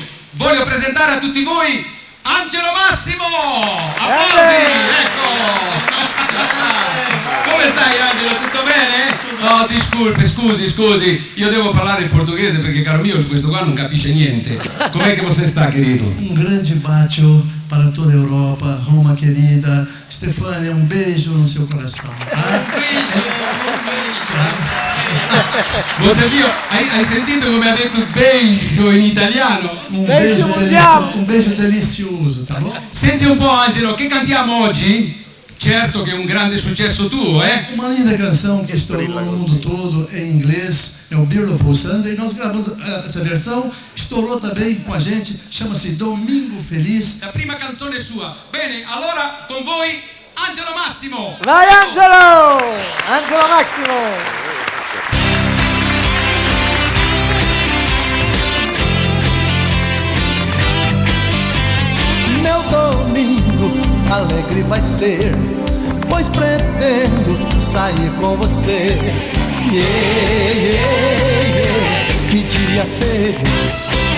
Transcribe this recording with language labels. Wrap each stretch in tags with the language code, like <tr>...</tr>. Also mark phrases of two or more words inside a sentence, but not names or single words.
<it>Voglio presentare a tutti voi Angelo Massimo! Applausi, ecco! Come stai Angelo, tutto bene? No, scusi, io devo parlare in portoghese perché caro mio questo qua non capisce niente. Com'è che</it> <pt>você está, querido? Um grande bacio para toda a Europa, Roma querida. Stefania, um beijo no seu coração. Tá? Você viu?</pt> <it>Hai sentito come ha detto beijo in italiano?</it> <pt>Um beijo delicioso, tá bom?</pt> <it>Senti un po' Angelo, che cantiamo oggi? Certo che è un grande successo tuo,</it> <pt>Uma linda canção que estourou no mundo todo em inglês, é o Beautiful Sunday. Nós gravamos essa versão, estourou também com a gente, chama-se Domingo Feliz.</pt> <it>La prima canzone è sua. Bene, allora con voi Angelo Massimo. Vai Angelo! Angelo Massimo!</it> <pt>Meu domingo alegre vai ser, pois pretendo sair com você. Que dia feliz!</pt>